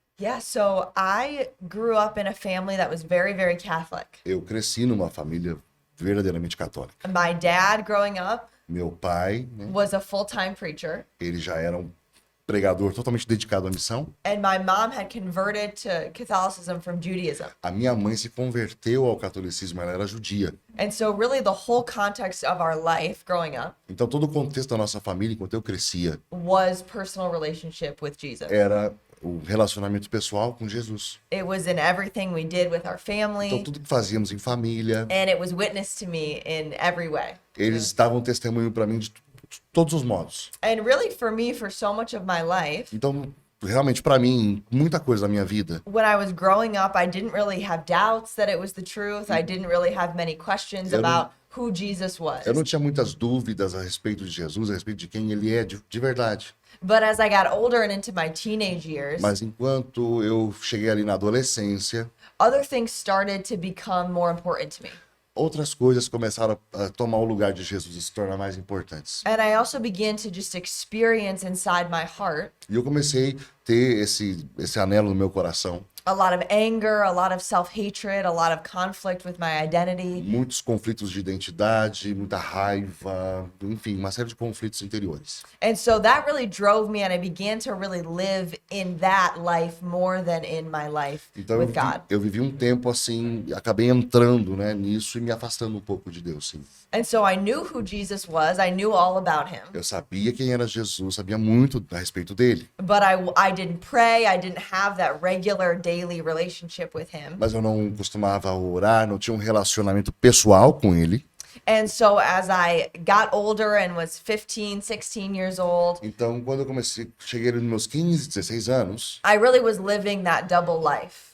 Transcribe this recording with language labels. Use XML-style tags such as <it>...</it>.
<en>Yeah, so I grew up in a family that was very, very Catholic.</en> <pt>Eu cresci numa família verdadeiramente católica.</pt> <en>My dad, growing up,</en> <pt>Meu pai, né,</pt> <en>was a full-time preacher,</en> <pt>ele já era um pregador totalmente dedicado à missão.</pt> <en>and my mom had converted to Catholicism from Judaism.</en> <pt>A minha mãe se converteu ao catolicismo, ela era judia.</pt> <en>And so really the whole context of our life growing up</en> <pt>Então todo o contexto da nossa família, enquanto eu crescia,</pt> <en>was personal relationship with Jesus.</en> <pt>era o relacionamento pessoal com Jesus.</pt> <en>It was in everything we did with our</en> <pt>Então</pt> <en>family,</en> <pt>tudo que fazíamos em família,</pt> <en>and it was witnessed to me in every way.</en> <pt>eles davam testemunho para mim de todos os modos.</pt> <en>And really for me, for so much of my life,</en> <pt>Então, realmente para mim, muita coisa da minha vida,</pt> <en>when I was growing up, I didn't really have doubts that it was the truth. I didn't really have many questions</en> <pt>Eu não-</pt> <en>about who Jesus was.</en> <pt>eu não tinha muitas dúvidas a respeito de Jesus, a respeito de quem ele é de verdade.</pt> <en>But as I got older and into my teenage years,</en> <pt>Mas enquanto eu cheguei ali na adolescência,</pt> <en>other things started to become more important to me.</en> <pt>outras coisas começaram a tomar o lugar de Jesus e se tornar mais importantes.</pt> <en>And I also began to just experience inside my heart</en> <pt>E eu comecei a ter esse anelo no meu coração.</pt> <en>a lot of anger, a lot of self-hatred, a lot of conflict with my identity.</en> <pt>Muitos conflitos de identidade, muita raiva, enfim, uma série de conflitos interiores.</pt> <en>And so that really drove me, and I began to really live in that life more than in my life</en> <pt>Então</pt> <en>with God.</en> <pt>eu vivi um tempo assim, acabei entrando, né, nisso e me afastando um pouco de Deus, sim.</pt> <en>And so I knew who Jesus was. I knew all about him.</en> <pt>Eu sabia quem era Jesus, sabia muito a respeito dele,</pt> <en>But I didn't pray. I didn't have that regular daily relationship with him.</en> <pt>mas eu não costumava orar, não tinha um relacionamento pessoal com ele.</pt> <en>And so as I got older and was 15, 16 years old,</en> <pt>Então, quando eu cheguei nos meus 15, 16 anos,</pt> <en>I really was living that double life.</en>